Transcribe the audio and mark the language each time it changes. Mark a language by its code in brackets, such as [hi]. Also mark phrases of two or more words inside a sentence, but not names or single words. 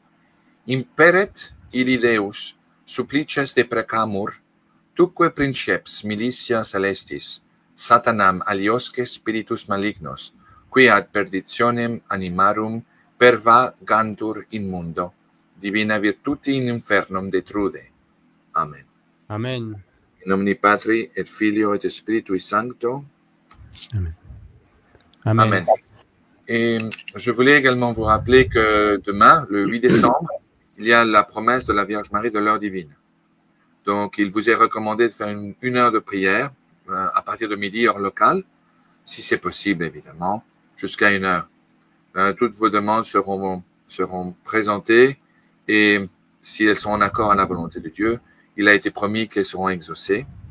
[la] Imperet illi Deus, supplices deprecamur, tuque princeps militia celestis, Satanam aliosque spiritus malignos, qui ad perditionem animarum pervagantur in mundo, divina virtuti in infernum detrude. Amen. Amen. In nomine Patri et Filio et Spiritui Sancto. Amen. Amen. Amen. [fr] Et je voulais également vous rappeler que demain, le 8 décembre, il y a la promesse de la Vierge Marie de l'heure divine. Donc, il vous est recommandé de faire une heure de prière à partir de midi, heure locale, si c'est possible, évidemment, jusqu'à 1 heure. Toutes vos demandes seront présentées et si elles sont en accord à la volonté de Dieu, il a été promis qu'elles seront exaucées.